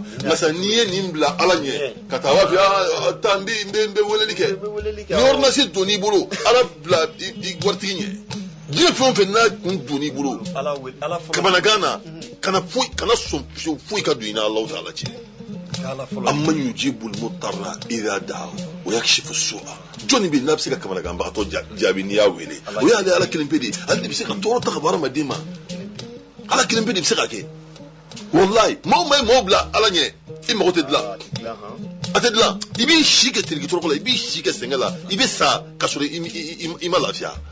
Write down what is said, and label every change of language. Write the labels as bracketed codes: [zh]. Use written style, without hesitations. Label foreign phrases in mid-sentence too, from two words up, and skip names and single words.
[bm] nka sa n'i ye nin bila Ala ɲɛ ka taa a b'a fɛ taa n bɛ weleli kɛ ni ordonnance donn'i bolo Ala bila i waritigi ɲɛ diɲɛ fɛn o fɛn n'a kun donn'i bolo kamanagan na kana sɔn foyi ka don i ni Alahu Taala cɛ [ar] أمن يجيب المضطر إذا دعاه ويكشف السوء [bm] joni bi nafsi ka kamanagan bagatɔ jaabi n'i y'a wele o y'ale Ala kelen pe de ale de bɛ se ka tɔɔrɔ ta ka bɔ hadamaden ma Ala kelen pe de bɛ se ka kɛ wallahi maaw bila Ala ɲɛ i mago tɛ dilan a tɛ dilan i b'i si kɛ tiriki tɔrɔkɔ la i b'i si kɛ sɛgɛn la i bɛ sa ka sɔrɔ i ma lafiya